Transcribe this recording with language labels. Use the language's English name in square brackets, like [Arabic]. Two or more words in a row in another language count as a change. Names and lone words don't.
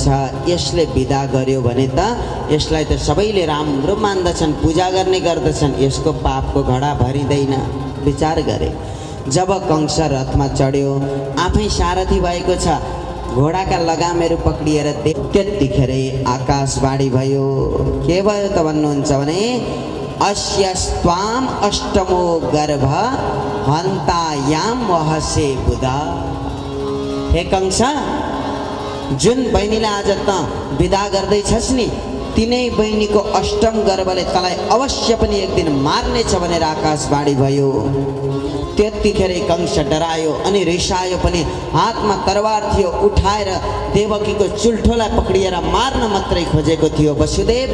[Nepali] यसले बिदा गर्यो भने त यसलाई त सबैले राम्रो मान्दछन्, पूजा गर्ने गर्दछन्, यसको पापको घडा भरिँदैन। विचार गरे। जब कंस रथमा चढ्यो, आफै सारथी भएको छ, घोडाका लगामहरू पक्रिएर त्यतिखेरै आकाशवाणी भयो। के भयो त भन्नुहुन्छ भने, [Sanskrit] अस्य स्वाम अष्टमो गर्भ हन्तायाम वहसे बुधा। [Nepali] हे कंस, जुन बहिनीलाई आज त विदा गर्दैछस् नि, तिनै बहिनीको अष्टम गर्भले तँलाई अवश्य पनि एक दिन मार्नेछ भनेर आकाशवाणी भयो। त्यतिखेरै कंस डरायो अनि रिसायो पनि। हातमा तरवार थियो, उठाएर देवकीको चुल्ठोलाई पक्रिएर मार्न मात्रै खोजेको थियो।